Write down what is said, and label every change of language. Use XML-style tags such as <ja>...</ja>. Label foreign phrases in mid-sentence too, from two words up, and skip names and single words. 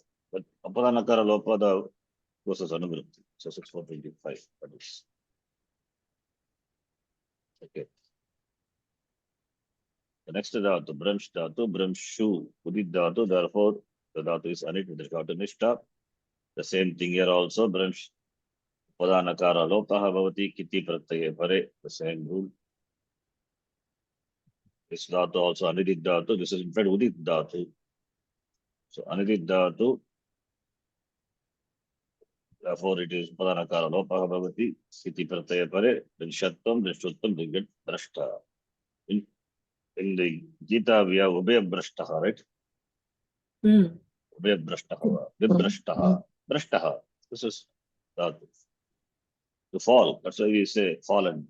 <sa>But अपदनकार लोपद versus anuvritti.</sa> <en>So 6.4.25. That is. Okay. The next dhatu, bramshu,</en> <sa>उदित् धातु,</sa> <en>therefore the dhatu is anit with regard to nishta. The same thing here also,</en> <sa>भ्रंश्, पदनकार लोपः भवति किति प्रत्यय परे,</sa> <en>the same rule. This dhatu also</en> <sa>अनिदित् धातु,</sa> <en>this is in fact</en> <sa>उदित् धातु.</sa> <en>So</en> <sa>अनिदित् धातु,</sa> <en>therefore it is</en> <sa>पदनकार लोपः भवति किति प्रत्यय परे,</sa> <en>then shattam, then shuttam, then get brashta. In the Gita, we have</en> <sa>उभय भ्रष्टः,</sa> <en>right?</en> <sa>उभय भ्रष्टः, विभ्रष्टः, भ्रष्टः.</sa> <en>This is dhatu. To fall. That's why we say fallen.</en>